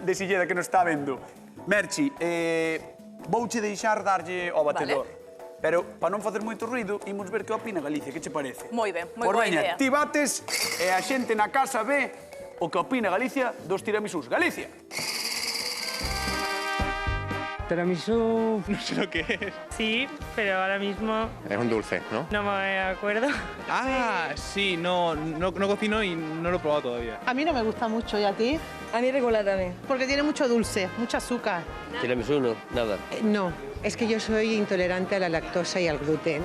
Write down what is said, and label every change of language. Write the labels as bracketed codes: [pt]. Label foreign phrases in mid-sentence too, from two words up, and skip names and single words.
[gl] de Silleda que nos está vendo. Merchi, vouche deixar darlle ao batedor. Pero, para non facer moito ruido, imos ver que opina Galicia, que che parece? Moi ben, moi boa idea. Ti bates e a xente na casa ve o que opina Galicia dos tiramisús. Galicia! Tiramisú... [es] No sé lo que es. Sí, pero ahora mismo Es un dulce, ¿no? no me acuerdo. Ah, sí, no cocino y no lo he probado todavía. A mí no me gusta mucho, ¿y a ti? A mí regular también. Porque tiene mucho dulce, mucho azúcar. Tiramisú no, nada. No, es que yo soy intolerante a la lactosa y al gluten.